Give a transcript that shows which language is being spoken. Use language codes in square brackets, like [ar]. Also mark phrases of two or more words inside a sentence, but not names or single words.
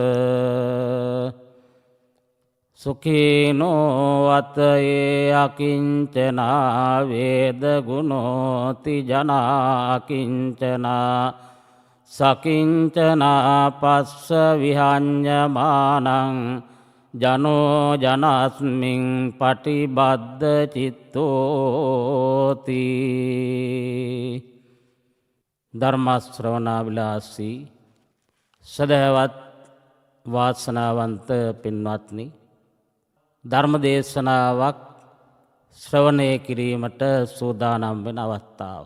[pi] සුඛීනෝ වතයේ අකිංචනා වේදගුණෝති ජනා අකිංචනා සකිංචනා පස්ස විහඤ්ඤමානං ජනෝ ජනස්මින් පටිබද්ද චිත්තෝති. [si] ධර්ම ශ්‍රවණාබිලාසී සදහවත් වාසනාවන්ත පින්වත්නි, ධර්ම දේශනාවක් ශ්‍රවණය කිරීමට සූදානම් වෙන අවස්ථාව.